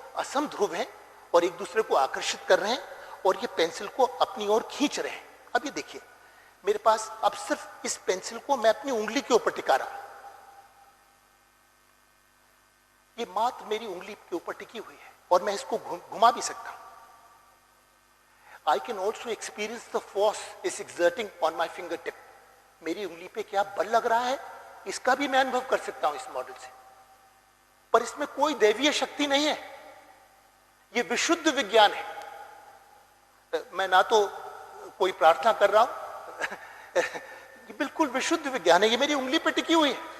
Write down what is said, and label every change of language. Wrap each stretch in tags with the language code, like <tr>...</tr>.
<hi>असमध्रुव हैं और एक दूसरे को आकर्षित कर रहे हैं और ये पेंसिल को अपनी ओर खींच रहे हैं। अब ये देखिए, मेरे पास अब सिर्फ इस पेंसिल को मैं अपनी उंगली के ऊपर टिका रहा, ये मात्र मेरी उंगली के ऊपर टिकी हुई है और मैं इसको घुमा भी सकता हूं।</hi> <en>I can also experience the force is exerting on my fingertip.</en> <hi>मेरी उंगली पे क्या बल लग रहा है इसका भी मैं अनुभव कर सकता हूं इस मॉडल से। पर इसमें कोई दैवीय शक्ति नहीं है, ये विशुद्ध विज्ञान है। मैं ना तो कोई प्रार्थना कर रहा हूं ये बिल्कुल विशुद्ध विज्ञान है, ये मेरी उंगली पे टिकी हुई है।</hi>